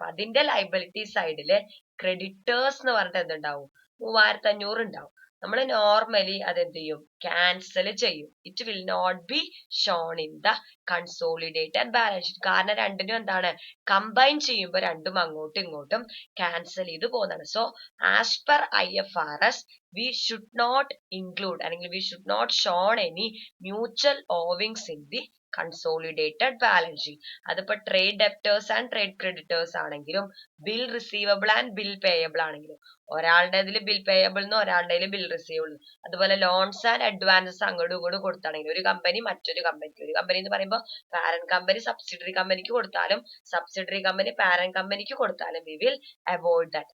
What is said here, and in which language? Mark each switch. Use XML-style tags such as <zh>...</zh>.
<ml>അപ്പൊ അതിന്റെ ലൈബിലിറ്റി സൈഡില് ക്രെഡിറ്റേഴ്സ് എന്ന് പറഞ്ഞിട്ട് എന്തുണ്ടാവും, 3500 ഉണ്ടാവും. നമ്മൾ നോർമലി അതെന്ത് ചെയ്യും, ക്യാൻസൽ ചെയ്യും.</ml> <en>It will not be shown in the consolidated balance sheet.</en> <ml>കാരണം രണ്ടിനും എന്താണ്, കമ്പൈൻ ചെയ്യുമ്പോൾ രണ്ടും അങ്ങോട്ടും ഇങ്ങോട്ടും ക്യാൻസൽ ചെയ്ത് പോകുന്നതാണ്.</ml> <en>so as per IFRS we should not include</en> <ml>അല്ലെങ്കിൽ</ml> <en>we should not shown any mutual owings in the consolidated balance sheet.</en> <ml>അതിപ്പോ trade debtors and trade creditors ആണെങ്കിലും, bill receivable and bill payable ആണെങ്കിലും, ഒരാളുടെ bill payable എന്നും ഒരാളുടെ bill receivable. അതുപോലെ loans and advances അങ്ങോട്ടും ഇങ്ങോട്ടും കൊടുത്താണെങ്കിൽ, ഒരു കമ്പനി മറ്റൊരു കമ്പനിക്ക്, ഒരു കമ്പനി എന്ന് പറയുമ്പോൾ പാരന്റ് കമ്പനി സബ്സിഡറി കമ്പനിക്ക് കൊടുത്താലും സബ്സിഡറി കമ്പനി പാരന്റ് കമ്പനിക്ക് കൊടുത്താലും</ml> <en>we will avoid that.</en>